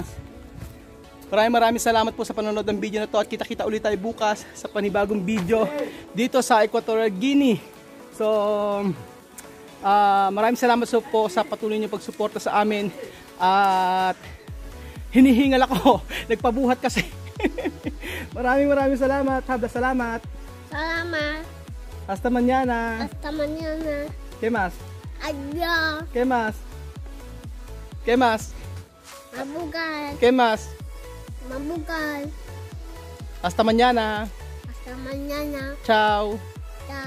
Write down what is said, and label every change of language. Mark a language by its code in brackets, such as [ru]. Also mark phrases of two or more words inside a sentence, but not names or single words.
[tl] Maraming salamat po sa panonood ng video na to at kita-kita ulit tayo bukas sa panibagong video dito sa Equatorial Guinea. So, maraming salamat po sa patuloy niyong pagsuporta sa amin at hinihingal ako, nagpabuhat kasi. maraming salamat, salamat. Salamat. [es] Hasta mañana. Hasta mañana. ¿Qué más? Adiós. ¿Qué más? ¿Qué más? Mabugal. ¿Qué más? Mabugal. Hasta mañana. Hasta mañana.